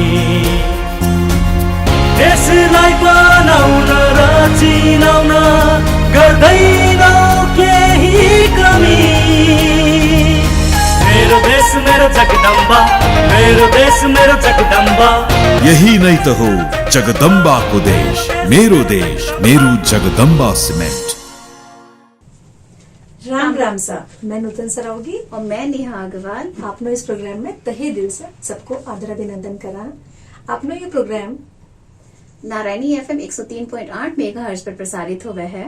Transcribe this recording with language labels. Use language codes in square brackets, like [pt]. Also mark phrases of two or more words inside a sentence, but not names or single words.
[ne] देशलाई बनाउन र चिनाउन गर्दैनौँ केही कमी। मेरो देश मेरो जगदम्बा, मेरो देश मेरो जगदम्बा। यही नै त हो जगदम्बाको देश, मेरो जगदम्बा सीमेंट। [mwr] राम राम सा, मैं नूतन सरावगी [hi] और मैं नेहा अग्रवाल। [mwr] आपनो इस प्रोग्राम में तहे दिल से सबको आदर अभिनंदन करा। आपनो ये प्रोग्राम [hi] नारायणी FM 103.8 मेगाहर्ट्ज पर प्रसारित हुआ है